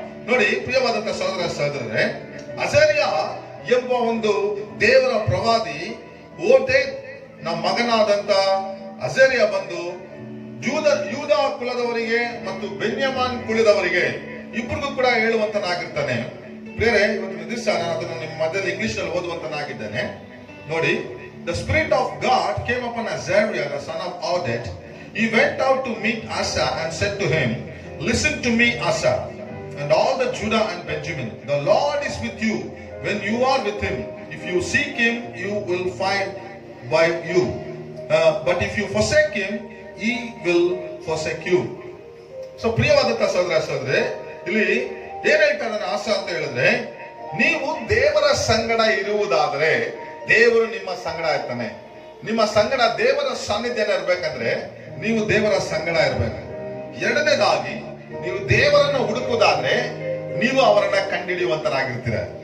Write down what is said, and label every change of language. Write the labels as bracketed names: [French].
[Kannada] ನೋಡಿ ಪ್ರಿಯವಾದಂತ ಸಹೋದರ ಸಹೋದರರೇ, ಅಜರ್ಯ ಎಂಬ ಒಂದು ದೇವರ ಪ್ರವಾದಿ ಓದೇದ್ ನಮ್ಮ ಮಗನಾದಂತ ಅಜರ್ಯ ಬಂದು ಯೂದ ಕುಲದವರಿಗೆ ಮತ್ತು ಬೆನ್ಯಾಮೀನ್ ಕುಲದವರಿಗೆ ಇಬ್ಬರಿಗೂ ಕೂಡ ಹೇಳುವಂತನಾಗಿರ್ತಾನೆ. ಬೇರೆ ಇವತ್ತಿನ ದಿವಸ ನಾನು ಅದನ್ನು ನಿಮ್ಮ ಮಧ್ಯದಲ್ಲಿ ಇಂಗ್ಲಿಷ್ ನಲ್ಲಿ ಓದುವಂತನಾಗಿದ್ದೇನೆ. [English] ನೋಡಿ, the spirit of God came upon Azariah the son of Oded. He went out to meet Asa and said to him, listen to me, Asa, and all the Judah and Benjamin. The Lord is with you when you are with him. If you seek him, you will find by you. But if you forsake him, he will forsake you. [Kannada] So ಪ್ರಿಯವಾದಂತ ಸಹೋದರ ಸಹೋದರಿ, ಇಲ್ಲಿ ಏನ್ ಹೇಳ್ತಾ ಇದ್ದಾನೆ ಆಸ ಅಂತ ಹೇಳಿದ್ರೆ, ನೀವು ದೇವರ ಸಂಗಡ ಇರುವುದಾದ್ರೆ ದೇವರು ನಿಮ್ಮ ಸಂಗಡ ಇರ್ತಾನೆ. ನಿಮ್ಮ ಸಂಗಡ ದೇವರ ಸಾನ್ನಿಧ್ಯ ಇರ್ಬೇಕಂದ್ರೆ ನೀವು ದೇವರ ಸಂಗಡ ಇರ್ಬೇಕು. ಎರಡನೇದಾಗಿ, ನೀವು ದೇವರನ್ನ ಹುಡುಕುವುದಾದ್ರೆ ನೀವು ಅವರನ್ನ ಕಂಡುಹಿಡಿಯುವಂತರಾಗಿರ್ತೀರ.